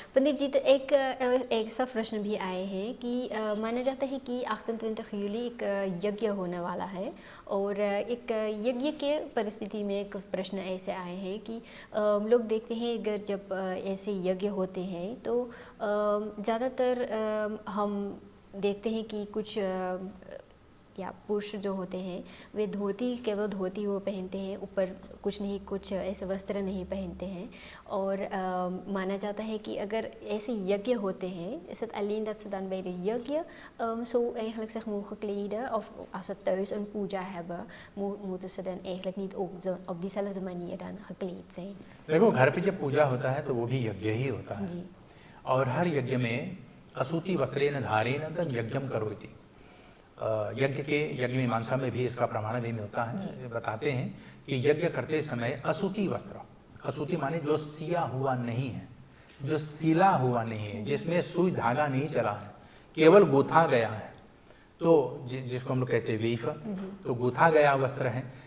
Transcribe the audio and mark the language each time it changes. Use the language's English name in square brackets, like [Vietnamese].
[Hindi] पंडित जी, तो एक सा प्रश्न भी आए हैं कि माना जाता है कि 28 जूली एक यज्ञ होने वाला है और एक यज्ञ के परिस्थिति में एक प्रश्न ऐसे आए हैं कि लोग देखते हैं अगर जब ऐसे यज्ञ होते हैं तो ज़्यादातर हम देखते हैं कि कुछ या पुरुष जो होते हैं वे धोती, केवल धोती वो पहनते हैं, ऊपर कुछ नहीं, कुछ ऐसे वस्त्र नहीं पहनते हैं। और माना जाता है कि अगर ऐसे यज्ञ होते हैं, [Dutch] is het alleen dat ze dan bij de yajna zo eigenlijk zich mogen kleden, of als ze thuis een puja hebben, moeten ze dan eigenlijk niet ook op diezelfde manier dan gekleed zijn? [Hindi] देखो, घर पे जब पूजा होता है तो वो भी यज्ञ ही होता है जी। और हर यज्ञ में [Sanskrit] असूति वस्त्रेण धारेण तद यज्ञम करोति। [Hindi] यज्ञ मीमांसा में भी इसका प्रमाण भी मिलता है। बताते हैं कि यज्ञ करते समय असूति वस्त्र, असूति माने जो सिया हुआ नहीं है, जो सिला हुआ नहीं है, जिसमें सुई धागा नहीं चला है, केवल गूथा गया है, तो जिसको हम लोग कहते हैं वेफ, तो गूथा गया वस्त्र है।